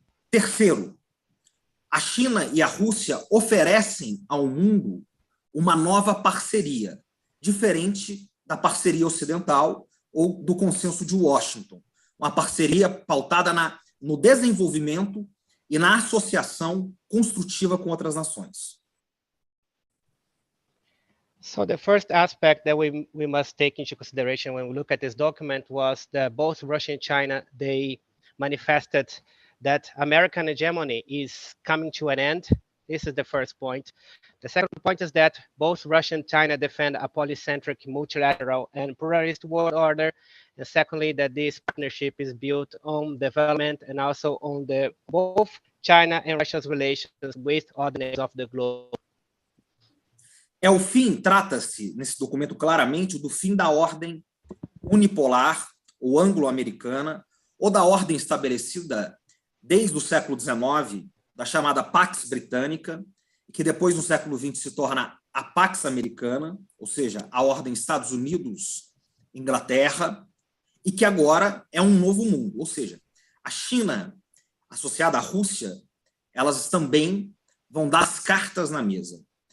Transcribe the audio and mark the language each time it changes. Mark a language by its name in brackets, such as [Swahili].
[Portuguese] Terceiro, a China e a Rússia oferecem ao mundo uma nova parceria, diferente da parceria ocidental ou do consenso de Washington. Uma parceria pautada no desenvolvimento e na associação construtiva com outras nações. [English] So the first aspect that we must take into consideration when we look at this document was that both Russia and China, they manifested that American hegemony is coming to an end. This is the first point. The second point is that both Russia and China defend a polycentric, multilateral, and pluralist world order. And secondly, that this partnership is built on development and also on both China and Russia's relations with other nations of the globe. [Portuguese] O fim, trata-se, nesse documento claramente, do fim da ordem unipolar ou anglo-americana, ou da ordem estabelecida desde o século XIX, da chamada Pax Britânica, que depois, no século XX, se torna a Pax Americana, ou seja, a ordem Estados Unidos, Inglaterra, e que agora é um novo mundo, ou seja, a China, associada à Rússia, elas também vão dar as cartas na mesa.